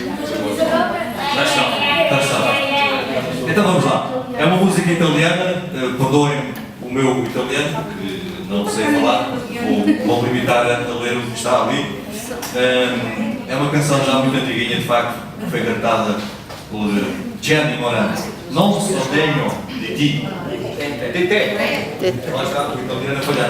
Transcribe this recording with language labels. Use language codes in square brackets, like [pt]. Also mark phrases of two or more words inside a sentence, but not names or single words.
[pt] Já está. Então vamos lá. É uma música italiana, perdoem o meu italiano, que não sei falar, vou limitar a ler o que está ali. É uma canção já muito antiguinha, de facto, que foi cantada por Gianni Morandi. [it] Non so degno di ti. De te. [pt] Lá está, o italiano a falhar.